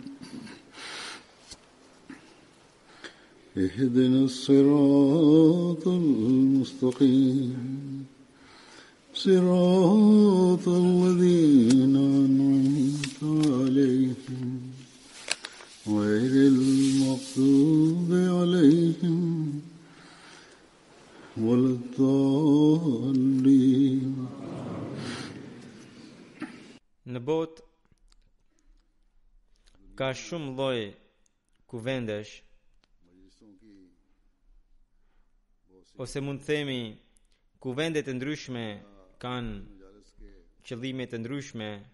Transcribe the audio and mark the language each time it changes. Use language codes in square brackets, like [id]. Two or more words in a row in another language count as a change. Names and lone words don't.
[ar] اهدنا الصراط المستقيم صراط الذين أنعمت عليهم غير المغضوب عليهم ولا الضالين. [sq] Në botë ka shumë lloj kuvendesh, ose mund të themi kuvendet e ndryshme kanë qëllime të ndryshme.